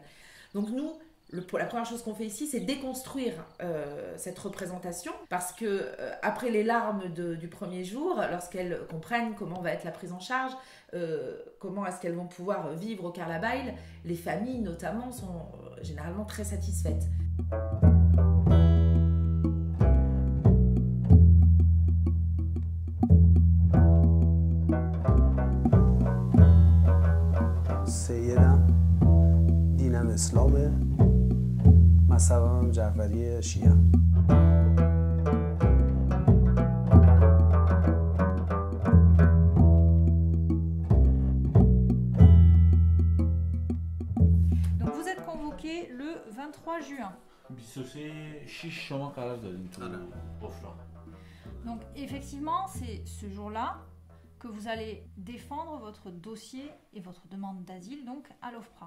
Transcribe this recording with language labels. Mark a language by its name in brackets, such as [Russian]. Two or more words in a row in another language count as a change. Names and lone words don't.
[French] Donc nous, la première chose qu'on fait ici, c'est déconstruire cette représentation, parce que après les larmes du premier jour, lorsqu'elles comprennent comment va être la prise en charge, comment est-ce qu'elles vont pouvoir vivre au Karlabayl, les familles notamment sont généralement très satisfaites. [Persian] سیدم دینم اسلامه مذهبم جعفری شیعه. [French] Donc vous êtes convoqué le 23 juin. Donc effectivement, c'est ce jour-là que vous allez défendre votre dossier et votre demande d'asile donc à l'OFPRA.